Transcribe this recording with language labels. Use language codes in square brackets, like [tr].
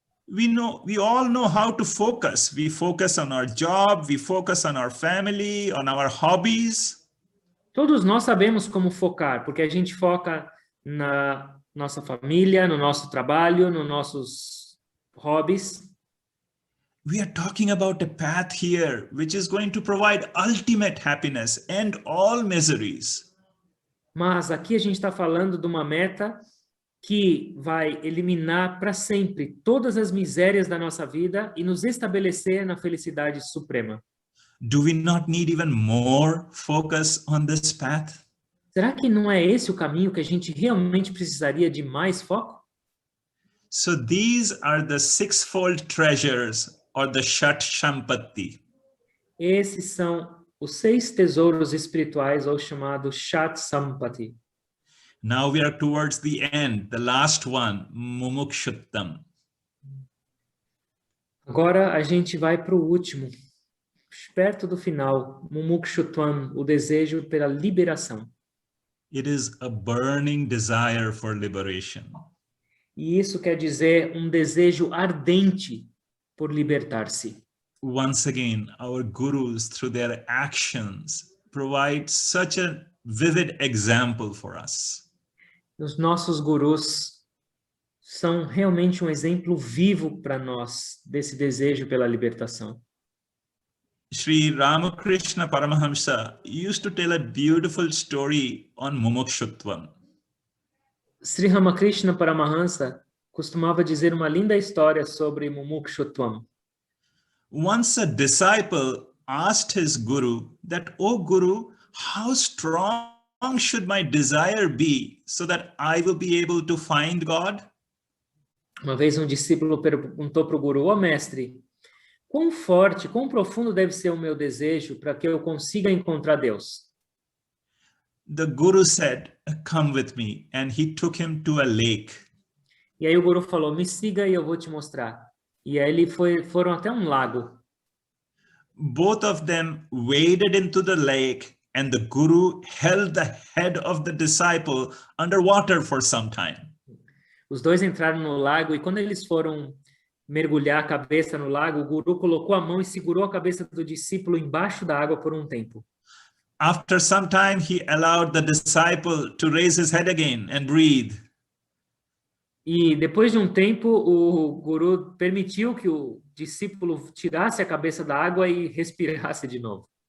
[en] we all know how to focus. We focus on our job, we focus on our family, on our hobbies. [pt] Todos nós sabemos como focar, porque a gente foca na nossa família, no nosso trabalho, nos nossos hobbies. [en] We are talking about a path here which is going to provide ultimate happiness and all miseries. [pt] Mas aqui a gente está falando de uma meta que vai eliminar para sempre todas as misérias da nossa vida e nos estabelecer na felicidade suprema. [en] Do we not need even more focus on this path? [pt] Será que não é esse o caminho que a gente realmente precisaria de mais foco? [en] So these are the sixfold treasures or the Shat Shampati. [pt] Esses são os 6 tesouros espirituais, ou chamado Shat Sampati. [en] Now we are towards the end, the last one, Mumukshuttam. [pt] Agora a gente vai para o último, perto do final, Mumukshutvam, o desejo pela liberação. [en] It is a burning desire for liberation. [pt] E isso quer dizer um desejo ardente por libertar-se. [en] Once again, our gurus, through their actions, provide such a vivid example for us. [pt] Os nossos gurus são realmente um exemplo vivo para nós desse desejo pela libertação. [en] Sri Ramakrishna Paramahamsa used to tell a beautiful story on Mumukshutvam. [pt] Sri Ramakrishna Paramahansa costumava dizer uma linda história sobre Mumukshutvam. [en] Once a disciple asked his guru that, "Oh Guru, how strong should my desire be so that I will be able to find God?" [pt] Uma vez um discípulo perguntou para o guru: "Ó mestre, quão forte, quão profundo deve ser o meu desejo para que eu consiga encontrar Deus?" [en] The guru said, "Come with me," and he took him to a lake. [pt] E aí o guru falou: "Me siga e eu vou te mostrar." E aí foram até um lago. [en] Both of them waded into the lake, and the guru held the head of the disciple underwater for some time. [pt] Os dois entraram no lago e quando eles foram mergulhar a cabeça no lago, o guru colocou a mão e segurou a cabeça do discípulo embaixo da água por um tempo. [en] After some time, he allowed the disciple to raise his head again and breathe. [pt] E depois de um tempo, o guru permitiu que o discípulo tirasse a cabeça da água e respirasse de novo.